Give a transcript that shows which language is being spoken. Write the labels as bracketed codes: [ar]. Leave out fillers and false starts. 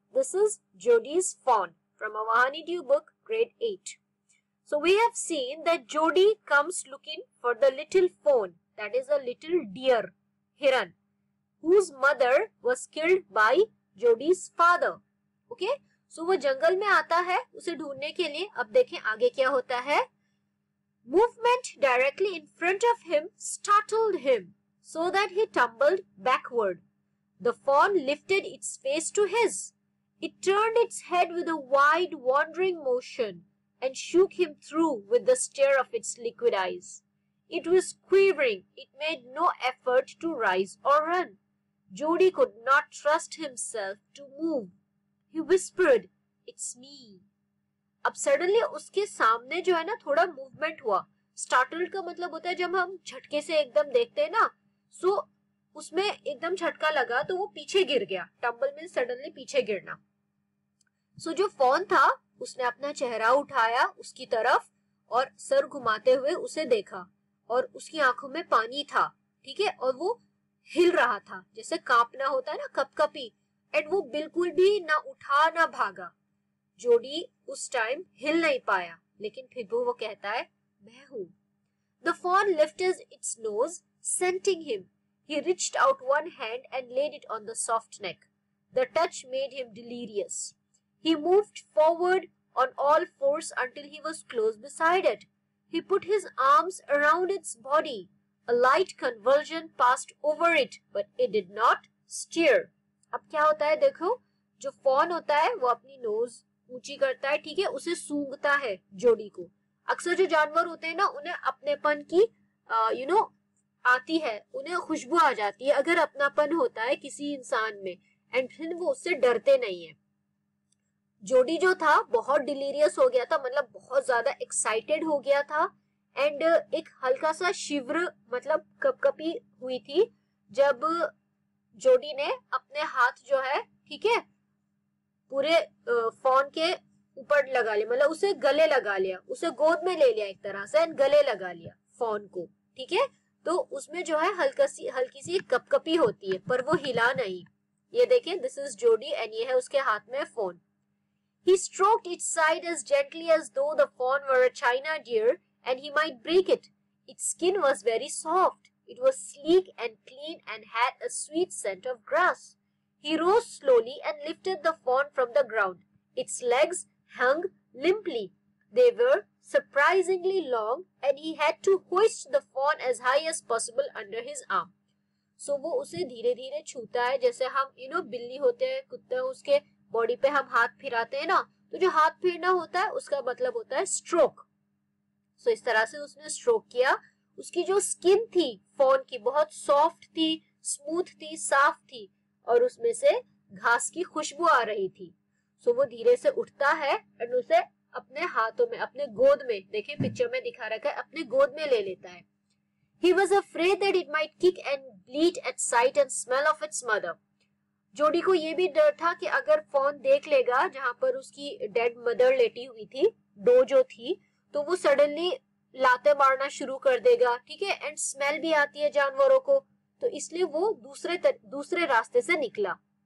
[en] This is Jodi's Fawn from our Honeydew book, grade 8. So we have seen that Jodi comes looking for the little fawn, that is a little deer, Hiran, whose mother was killed by Jodi's father. Okay? [hi] So वो जंगल में आता है उसे ढूंढने के लिए. अब देखें आगे क्या होता है. [en] Movement directly in front of him startled him so that he tumbled backward. The fawn lifted its face to his. It turned its head with a wide, wandering motion and shook him through with the stare of its liquid eyes. It was quivering. It made no effort to rise or run. Jodi could not trust himself to move. He whispered, "It's me." [hi] अब suddenly उसके सामने जो है ना थोड़ा movement हुआ. Startled का मतलब होता है जब हम झटके से एकदम देखते हैं ना, सो उसमें एकदम झटका लगा तो वो पीछे गिर गया. टम्बल में सडनली पीछे गिरना. सो जो फॉन था उसने अपना चेहरा उठाया उसकी तरफ और सर घुमाते हुए उसे देखा और उसकी आंखों में पानी था. ठीक है, और वो हिल रहा था जैसे कांपना होता है ना, कपकपी. एंड वो बिल्कुल भी ना उठा ना भागा. जोडी उस टाइम हिल नहीं पाया, लेकिन फिर भी वो कहता है मैं हूं. [en] The fawn lifted its nose, scenting him. He reached out one hand and laid it on the soft neck. The touch made him delirious. He moved forward on all fours until he was close beside it. He put his arms around its body. A light convulsion passed over it, but it did not stir. [hi] अब क्या होता है देखो, जो fawn होता है वो अपनी नोज ऊंची करता है, ठीक है, उसे सूंघता है जोडी को. अक्सर जो जानवर होते हैं ना उन्हें अपनेपन की आती है, उन्हें खुशबू आ जाती है अगर अपनापन होता है किसी इंसान में, एंड फिर वो उससे डरते नहीं है. जोडी जो था बहुत डिलीरियस हो गया था, मतलब बहुत ज्यादा एक्साइटेड हो गया था. एंड एक हल्का सा शिवर मतलब कपकपी हुई थी जब जोडी ने अपने हाथ जो है, ठीक है, पूरे फॉन के ऊपर लगा लिया, मतलब उसे गले लगा लिया, उसे गोद में ले लिया एक तरह से एंड गले लगा लिया फॉन को. ठीक है, तो उसमें जो है हल्की सी कपकपी होती है पर वो हिला नहीं. ये देखें, [en] this is [hi] जोडी एंड ये है उसके हाथ में phone. [en] He stroked its side as gently as though the fawn were a china deer and he might break it. Its skin was very soft. It was sleek and clean and had a sweet scent of grass. He rose slowly and lifted the fawn from the ground. Its legs hung limply. They were surprisingly long and he had to hoist the fawn as high as possible under his arm. [hi] So वो उसे धीरे धीरे छूता है जैसे हम बिल्ली होते हैं, कुत्ते हैं, उसके बॉडी पे हम हाथ फिराते हैं ना, तो जो हाथ फिरना होता है उसका मतलब होता है स्ट्रोक. सो इस तरह से उसने स्ट्रोक किया. उसकी जो स्किन थी फॉन की बहुत सॉफ्ट थी, स्मूथ थी, साफ थी और उसमें से घास की खुशबू आ रही थी. सो वो धीरे से उठता है और उसे अपने हाथों में, अपने गोद में, देखें पिक्चर में दिखा रखा है, अपने गोद में ले लेता है. He was afraid that it might kick and bleat at sight and smell of its mother. जोडी को ये भी डर था कि अगर फॉन देख लेगा जहां पर उसकी डेड मदर लेटी हुई थी, डो जो थी, तो वो सडनली लाते मारना शुरू कर देगा. ठीक है, एंड स्मेल भी आती है जानवरों को, तो इसलिए वो दूसरे रास्ते से निकला.